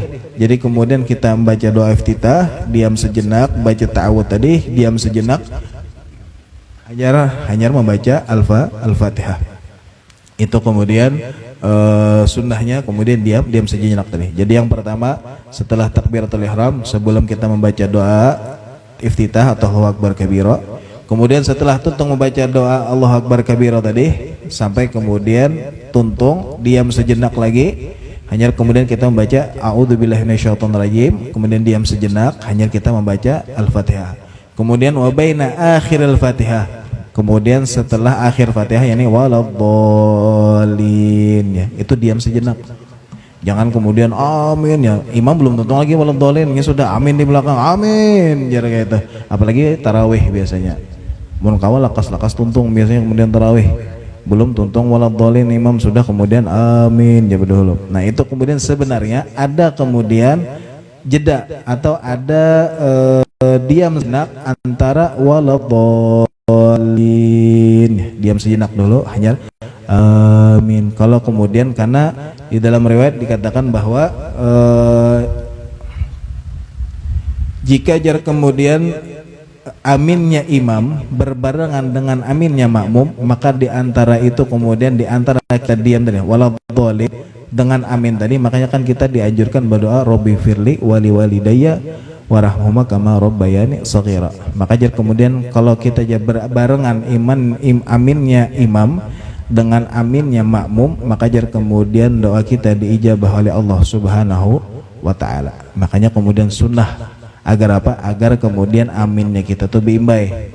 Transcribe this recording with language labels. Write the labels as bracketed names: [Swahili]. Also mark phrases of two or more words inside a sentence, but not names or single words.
[Indonesian] Jadi kemudian kita membaca doa iftitah, diam sejenak, baca ta'awud tadi, diam sejenak, hanya membaca Al-Fatihah. Itu kemudian sunnahnya kemudian diam sejenak tadi. Jadi yang pertama setelah [Arabic] تكبيرة الإحرام, [Indonesian] sebelum kita membaca doa iftitah atau [Arabic] الله أكبر كبيرا, [Banjar] kemudian setelah tuntung membaca doa [Arabic] الله أكبر كبيرا [Banjar] tadi, sampai kemudian tuntung diam sejenak lagi, hanya kemudian kita membaca [Arabic] أعوذ بالله من الشيطان الرجيم, [Banjar] kemudian diam sejenak, hanya kita membaca Al-Fatihah. [Indonesian] Kemudian [Arabic] وبين آخر الفاتحة, [Indonesian] kemudian setelah akhir Fatihah yakni waladhdallin ya, itu diam sejenak. Jangan kemudian amin ya, imam belum tentu lagi waladhdallin, ini sudah amin di belakang, amin jarak kayak itu. Apalagi tarawih biasanya. [Banjar] Mun kawal lakas tuntung biasanya kemudian tarawih. Belum tuntung waladhdallin, imam sudah kemudian amin ya dulu. [Indonesian] Nah, itu kemudian sebenarnya ada kemudian jeda atau ada diam sejenak antara waladhdallin. Diam sejenak dulu hanya amin. Kalau kemudian karena di dalam riwayat dikatakan bahwa jika jar kemudian aminnya imam berbarengan dengan aminnya makmum, maka di antara itu kemudian di antara kita diam tadi waladhdallin dengan amin tadi, makanya kan kita dianjurkan berdoa [Arabic] رب اغفر لي ولوالدي وارحمهما كما ربياني صغيرا. [Indonesian] Maka jar kemudian kalau kita berbarengan aminnya imam dengan aminnya makmum, maka jar kemudian doa kita diijabah oleh Allah [Arabic] سبحانه وتعالى. [Banjar] Makanya kemudian sunnah agar apa? Agar kemudian aminnya kita tuh biimbai.